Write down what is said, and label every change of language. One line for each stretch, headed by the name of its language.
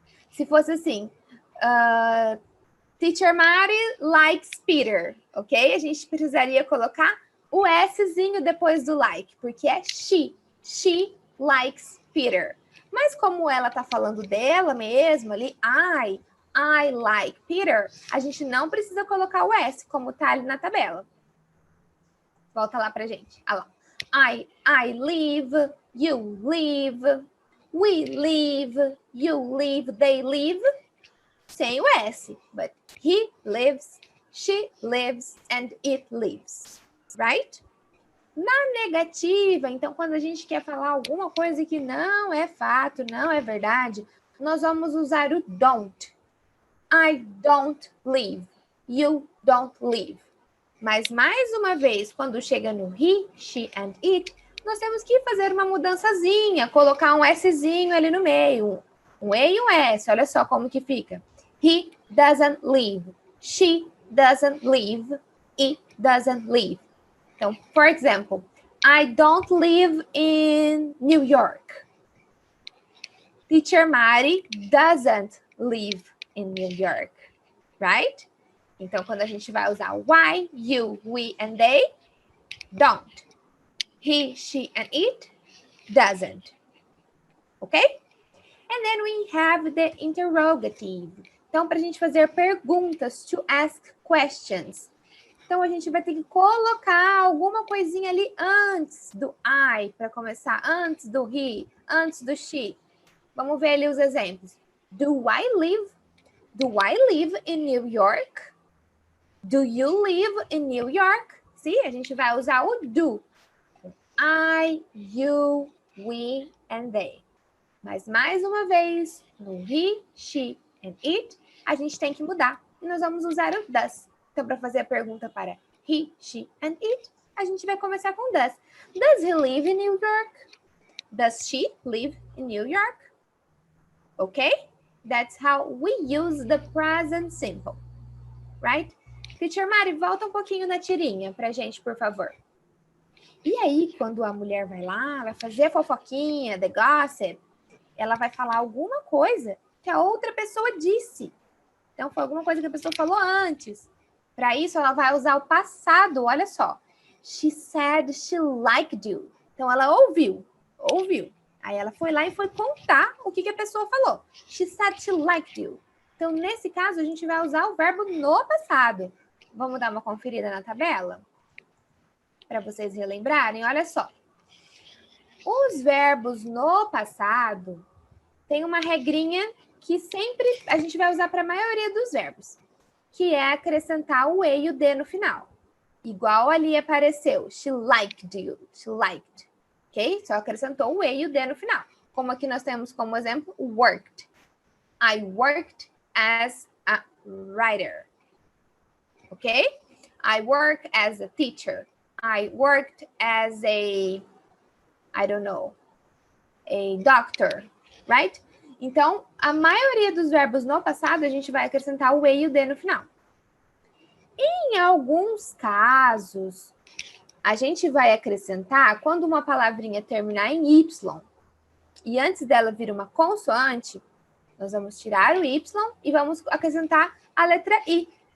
Portuguese: Se fosse assim,
English: Teacher Mari likes Peter,
Portuguese: ok? A gente precisaria colocar o Szinho depois do like, porque é she.
English: She likes Peter.
Portuguese: Mas como ela tá falando dela mesmo ali,
English: I like Peter,
Portuguese: a gente não precisa colocar o S, como tá ali na tabela. Volta lá pra gente. Olha lá.
English: I live, you live, we live, you live, they live.
Portuguese: Sem o S.
English: But he lives, she lives and it lives, right?
Portuguese: Na negativa, então, quando a gente quer falar alguma coisa que não é fato, não é verdade, nós vamos usar o don't.
English: I don't live. You don't live.
Portuguese: Mas, mais uma vez, quando chega no he, she and it, nós temos que fazer uma mudançazinha, colocar um Szinho ali no meio. Um E e um S, olha só como que fica.
English: He doesn't live. She doesn't live. It doesn't live. Então, for example, I don't live in New York. Teacher Mari doesn't live in New York, right?
Portuguese: Então, quando a gente vai usar why, you, we, and they, don't.
English: He, she, and it, doesn't. Okay? And then we have the interrogative.
Portuguese: Então, para a gente fazer perguntas,
English: to ask questions.
Portuguese: Então, a gente vai ter que colocar alguma coisinha ali antes do I, para começar, antes do he, antes do she. Vamos ver ali os exemplos.
English: Do I live in New York? Do you live in New York?
Portuguese: Sim, a gente vai usar o do.
English: I, you, we, and they.
Portuguese: Mas, mais uma vez, no he, she, and it, a gente tem que mudar. E nós vamos usar o does. Então, para fazer a pergunta para he, she, and it, a gente vai começar com does.
English: Does he live in New York? Does she live in New York? Okay? That's how we use the present simple. Right?
Portuguese: Teacher Mari, volta um pouquinho na tirinha pra gente, por favor. E aí, quando a mulher vai lá, vai fazer a fofoquinha, the gossip, ela vai falar alguma coisa que a outra pessoa disse. Então, foi alguma coisa que a pessoa falou antes. Para isso, ela vai usar o passado, olha só.
English: She said she liked you.
Portuguese: Então, ela ouviu. Aí ela foi lá e foi contar o que a pessoa falou.
English: She said she liked you.
Portuguese: Então, nesse caso, a gente vai usar o verbo no passado. Vamos dar uma conferida na tabela? Para vocês relembrarem, olha só. Os verbos no passado tem uma regrinha que sempre a gente vai usar para a maioria dos verbos, que é acrescentar o E e o D no final. Igual ali apareceu,
English: she liked you, she liked. Ok?
Portuguese: Só acrescentou o E e o D no final. Como aqui nós temos como exemplo, worked.
English: I worked as a writer. Ok? I work as a teacher. I worked as a, I don't know, a doctor, right?
Portuguese: Então, a maioria dos verbos no passado, a gente vai acrescentar o E e o D no final. Em alguns casos, a gente vai acrescentar quando uma palavrinha terminar em Y e antes dela vir uma consoante, nós vamos tirar o Y e vamos acrescentar a letra I.